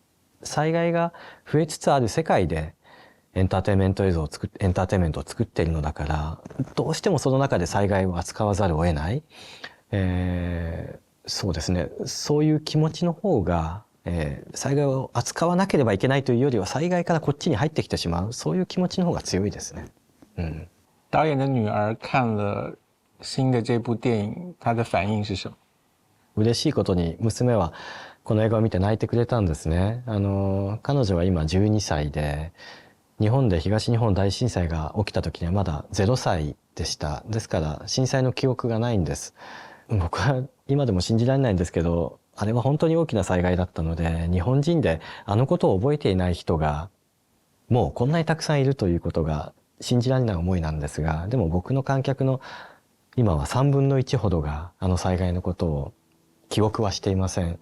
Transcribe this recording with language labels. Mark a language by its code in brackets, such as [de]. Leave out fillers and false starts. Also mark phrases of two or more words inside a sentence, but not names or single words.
[ja] 災害が増えつつある世界でエンターテインメントを作っているのだから、どうしてもその中で災害を扱わざるを得ない、そうですね、そういう気持ちの方が、災害を扱わなければいけないというよりは災害からこっちに入ってきてしまう、そういう気持ちの方が強いですね。 [zh] 导演的女儿看了新的这部电影，她的反应是什么？ [ja] 嬉しいことに娘はこの映画を見て泣いてくれたんですね。彼女は今12歳で、日本で東日本大震災が起きた時にはまだ0歳でした。ですから震災の記憶がないんです。僕は今でも信じられないんですけど、あれは本当に大きな災害だったので、日本人であのことを覚えていない人がもうこんなにたくさんいるということが信じられない思いなんですが、でも僕の観客の今は3分の1ほどがあの災害のことを記憶はしていません。